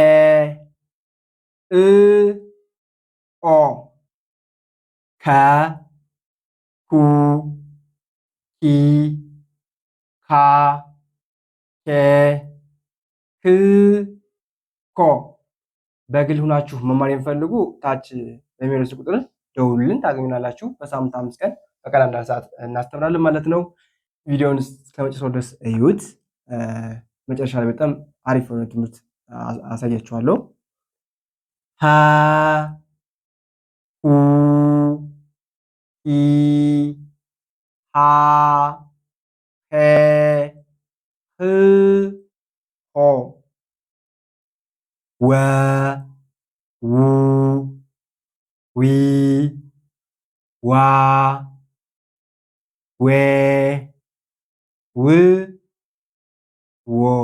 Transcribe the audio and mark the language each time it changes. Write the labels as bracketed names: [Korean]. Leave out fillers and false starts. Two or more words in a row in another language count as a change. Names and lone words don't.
[Amharic] እ ኦ ከ ኩ ኪ ካ ኬ ክ ኮ በግል ሁናችሁ መማር የሚፈልጉ ታች በሚረሱ ቁጥር ደውሉልን ታገኙናላችሁ። በሳምንት 5 ቀን በቀን 1 ሰዓት እናስተምራለን ማለት ነው። ቪዲዮውን እስከመጨረሻው ድረስ እዩት። መጨረሻ ላይ በጣም አሪፍ የሆነ ትምህርት አሳያችኋለሁ። ሀ ሁ ሂ ሃ ሄ ህ ሆ ወ ው ዊ ዋ ዌ ው ዎ